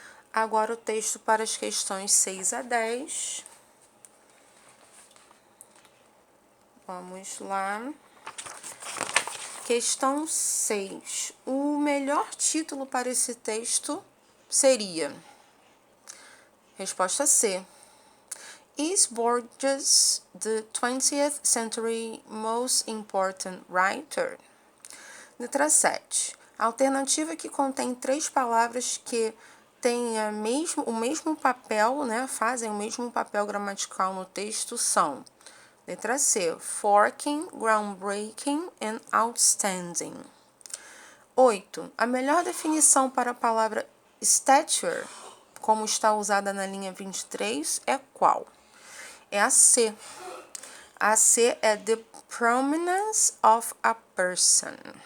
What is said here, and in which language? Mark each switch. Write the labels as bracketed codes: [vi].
[pt] Agora o texto para as questões 6 a 10. Vamos lá. Questão 6. O melhor título para esse texto seria... Resposta C. [en] Is Borges the 20th century most important writer? [pt] Letra 7. A alternativa que contém 3 palavras que têm o mesmo papel, né, fazem o mesmo papel gramatical no texto são... Letra C. [en] Forking, groundbreaking and outstanding. [pt] 8. A melhor definição para a palavra stature, como está usada na linha 23, é qual? É a C. A C é [en] the prominence of a person.